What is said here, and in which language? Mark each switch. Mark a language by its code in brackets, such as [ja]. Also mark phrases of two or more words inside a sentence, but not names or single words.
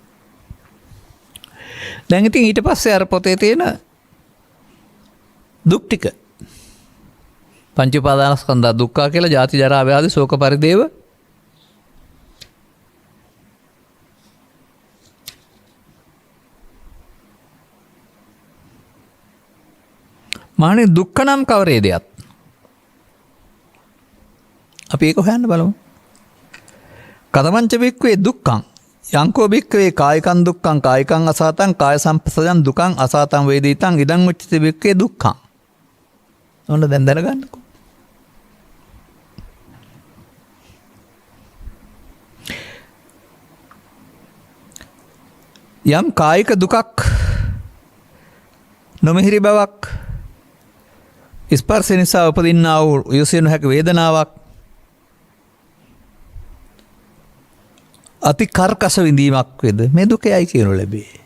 [si] දැන් ඉතින් ඊට පස්සේ අර පොතේ තියෙන දුක් ටික පංච උපාදානස්කන්ධ දුක්ඛ කියලා ජාති ජරා ව්‍යාධි ශෝක පරිදේව මානේ දුක්ඛ නම් කවරේදයක් අපි ඒක හොයන්න බලමු. [pi] කතමංච බික්කවේ දුක්ඛං යංකෝ භික්ඛවේ කායිකං දුක්ඛං කායිකං අසාතං කාය සම්පස්සජං දුකං අසාතං වේදිතං ඉදං උච්චති භික්ඛවේ දුක්ඛං. [si] ඔන්න දැන් දැනගන්නකෝ. යම් කායික දුකක් නොමිහිරි බවක් ස්පර්ශ නිසා උපදින්නා වූ යොසිය නොහැකි වේදනාවක් අති කර්කශ විඳීමක් වේද මේ දුකයි කියනු ලැබේ.